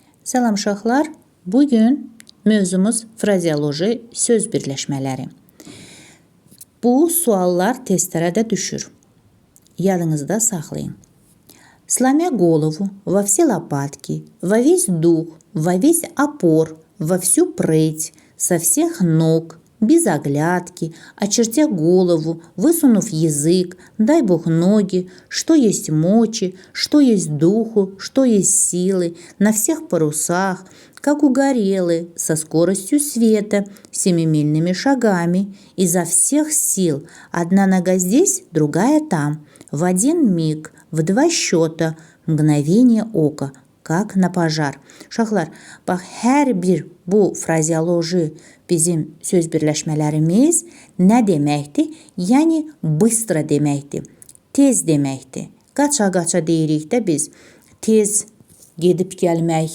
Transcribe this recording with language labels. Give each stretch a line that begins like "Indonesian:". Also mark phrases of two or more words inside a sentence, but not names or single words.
Azerbaijani: Salam uşaqlar. Bugün mövzumuz frazeoloji söz birləşmələri. Bu suallar testlərə də düşür. Yadınızda saxlayın.
Russian: Сломя голову во все лопатки, во весь дух, во весь опор, во всю прыть, со всех ног, без оглядки, очертя голову, высунув язык, дай Бог ноги, что есть мочи, что есть духу, что есть силы, на всех парусах, как угорелый, со скоростью света, семимильными шагами, изо всех сил, одна нога здесь, другая там, в один миг, в два счета, mгновение oka, как на пожар.
Azerbaijani: Uşaqlar, bax, hər bir bu frazeoloji bizim söz birləşmələrimiz nə deməkdir? Yəni, bыстро deməkdir, tez deməkdir. Qaça-qaça deyirik də biz, tez gedib gəlmək.